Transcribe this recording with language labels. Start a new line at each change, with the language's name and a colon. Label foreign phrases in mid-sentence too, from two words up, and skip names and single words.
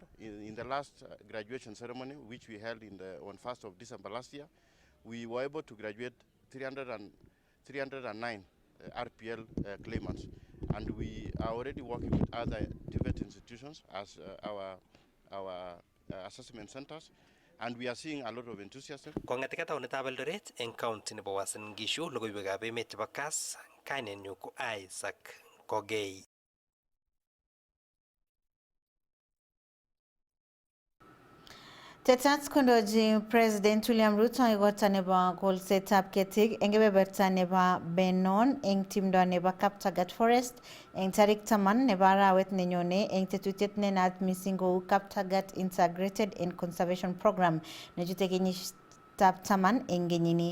English: In the last graduation ceremony, which we held on 1st of December last year, we were able to graduate 309 RPL claimants, and we are already working with other TVET institutions as our assessment centers. And we are seeing a lot of enthusiasm.
Kalenjin: Kong'etika taonitab Eldoret eng county nebo Uasin Gishu, logoiwekab emet chebo Kass, kainenyu ko Isaac Kogei. Tetat kondochi President William Ruto igorta nebo kolsetab ketik eng kebeberta nebo Benon eng timdo nebo Kaptagat Forest eng tarik 10 nebo arawet nenyone eng tetutiet nenaat missing kou Kaptagat Integrated and Conservation Program nechute kenyitab 10 eng kenyini.